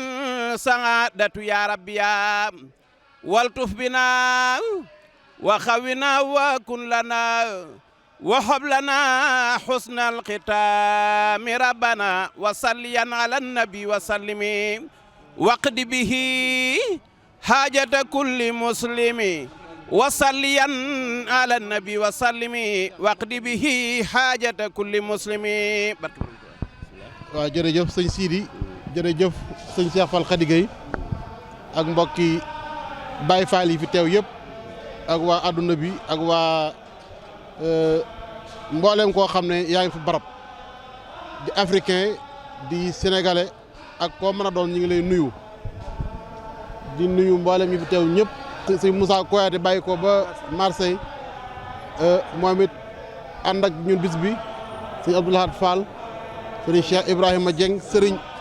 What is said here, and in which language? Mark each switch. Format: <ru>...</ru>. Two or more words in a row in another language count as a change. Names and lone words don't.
<ar>سعادة يا ربي يا والطف بنا وخاوينا وكن لنا وهب لنا حسن الختام ربنا وصلين على النبي وسلم واقض به حاجة كل مسلم وصلين على النبي وسلم واقض به حاجة كل مسلم.</ar> <wo>waaw jërëjëf sëñ Sidi jërëjëf sëñ Cheikh Fall Khady Gueye ak mbokki Baye Fall yi fi teew yëpp ak waa adduna bi ak waa mboolem koo xam ne yaa ngi fi barab di africain di sénégalais ak koo mën a doon ñu ngi lay nuyu di nuyu mboolem yi fi teew ñëpp sëñ Moussa Koyaate bàyyi ko ba Marseille moom it ànd ak ñun bis bi sëñ Abdoulahad Fall sëriñ Cheikh Ibrahima Dieng sëriñ</wo>